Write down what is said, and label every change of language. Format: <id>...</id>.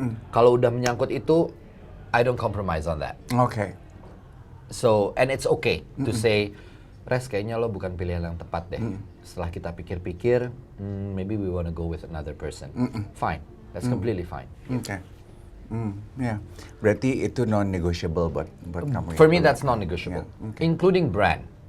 <id>Kalau udah menyangkut itu,</id> <en>I don't compromise on that. Okay. So and it's okay to say,</en> <id>Res, kayaknya lo bukan pilihan yang tepat deh. Setelah kita pikir-pikir,</id> <en>maybe we wanna go with another person. Fine, that's completely fine. Okay. Yeah.</en> <id>Berarti itu non-negotiable buat kamu.</id> <en>For me, that's non-negotiable, including brand.</en>